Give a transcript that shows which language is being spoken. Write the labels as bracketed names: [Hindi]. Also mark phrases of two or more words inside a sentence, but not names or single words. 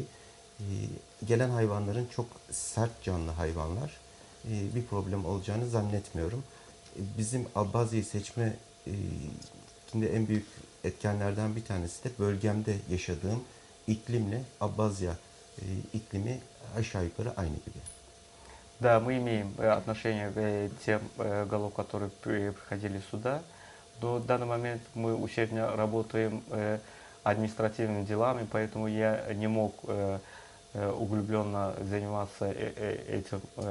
[Turkish] Gelen hayvanların çok sert canlı hayvanlar. Bir problem olacağını zannetmiyorum. Bizim Abbazya'yı seçme en büyük etkenlerden bir tanesi de bölgemde yaşadığım iklimle Abbazya iklimi aşağı yukarı aynı gibi. [Russian] Да, мы имеем отношение к тем голов, которые приходили сюда. До данный момент мы усердно работаем административными делами, поэтому я не мог углубленно заниматься этим.